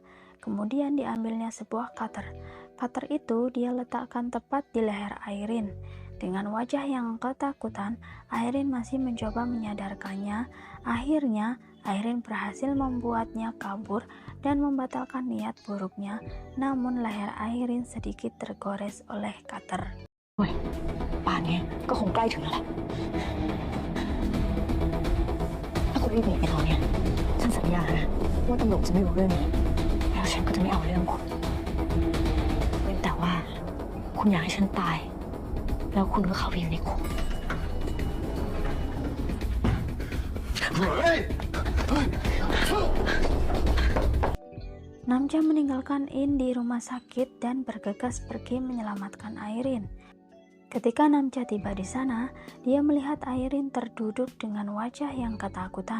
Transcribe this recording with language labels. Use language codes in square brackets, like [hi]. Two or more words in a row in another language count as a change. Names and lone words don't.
[id] Kemudian diambilnya sebuah cutter. Cutter itu dia letakkan tepat di leher Airin. Dengan wajah yang ketakutan, Airin masih mencoba menyadarkannya. Akhirnya, Airin berhasil membuatnya kabur dan membatalkan niat buruknya. Namun leher Airin sedikit tergores oleh cutter. [th] 喂，8年ก็คงใกล้ถึงแล้วแหละถ้าคุณรีบหนีไปตอนเนี้ยฉันสัญญานะว่าตำรวจจะไม่รู้เรื่องนี้แล้วฉันก็จะไม่เอาเรื่องคุณเว้นแต่ว่าคุณอยากให้ฉันตายแล้วคุณก็เข้าไปอยู่ในคุก [id] Namja meninggalkan In di rumah sakit dan bergegas pergi menyelamatkan Airin. Ketika Namja tiba di sana, dia melihat Airin terduduk dengan wajah yang ketakutan.